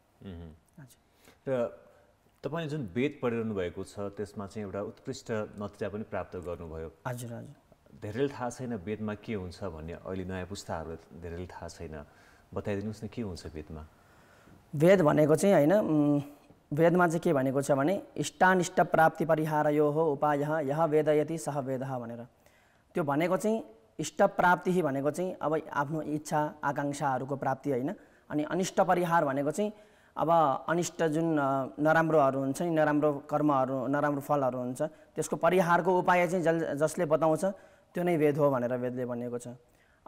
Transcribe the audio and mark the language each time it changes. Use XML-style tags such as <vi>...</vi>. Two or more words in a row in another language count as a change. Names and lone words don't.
<ne>र तपाईँले जुन वेद पढिरहनु भएको छ त्यसमा चाहिँ एउटा उत्कृष्ट नतिजा पनि प्राप्त गर्नुभयो। हजुर हजुर। धेरैले थाहा छैन वेदमा के हुन्छ भन्ने, अहिले नयाँ पुस्ताहरूलाई धेरैले थाहा छैन। बताइदिनुहोस् न के हुन्छ वेदमा? वेद भनेको चाहिँ होइन, वेदमा चाहिँ के भनेको छ भने</ne> <sa>इष्टानिष्ट प्राप्ति परिहार यो हो उपाय यह वेदयति सह वेद</sa> <ne>भनेर। त्यो भनेको चाहिँ इष्ट प्राप्ति भनेको चाहिँ अब आफ्नो इच्छा आकाङ्क्षाहरूको प्राप्ति होइन। अनि अनिष्ट परिहार भनेको चाहिँ अब अनिष्ट जुन नराम्रोहरू हुन्छ नि, नराम्रो कर्महरू नराम्रो फलहरू हुन्छ त्यसको परिहारको उपाय चाहिँ जसले बताउँछ त्यो नै वेद हो भनेर वेदले भनेको छ।</ne>